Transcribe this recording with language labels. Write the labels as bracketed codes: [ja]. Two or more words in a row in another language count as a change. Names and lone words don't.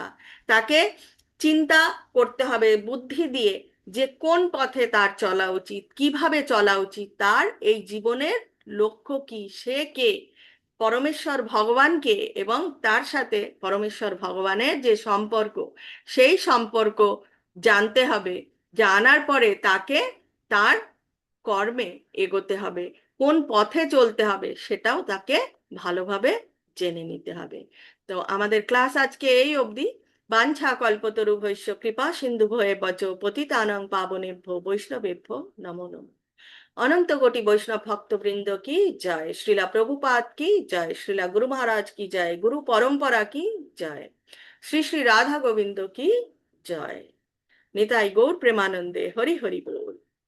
[bn] তাকে চিন্তা করতে হবে বুদ্ধি দিয়ে যে কোন পথে তার চলা উচিত, কিভাবে চলা উচিত, তার এই জীবনের লক্ষ্য কি, সে কে, পরমেশ্বর ভগবানকে এবং তার সাথে পরমেশ্বর ভগবানের যে সম্পর্ক, সেই সম্পর্ক জানতে হবে। জানার পরে তাকে তার কর্মে এগোতে হবে, কোন পথে চলতে হবে সেটাও তাকে ভালোভাবে জেনে নিতে হবে। তো আমাদের ক্লাস আজকে এই অবধি। [sa] বাঞ্ছা কল্পতরুভ্যশ্চ কৃপা সিন্ধুভ্যেব চ পতিতানাং পাবনেভ্যো বৈষ্ণবেভ্যো নমো নমঃ। [bn] অনন্ত কোটি বৈষ্ণব ভক্তবৃন্দ কি জয়, শ্রীলা প্রভুপাদ কি জয়, শ্রীলা গুরু মহারাজ কি জয়, গুরু পরম্পরা কি জয়, শ্রী শ্রী রাধা গোবিন্দ কি জয়। নিতাই গৌর প্রেমানন্দে হরি হরি বল।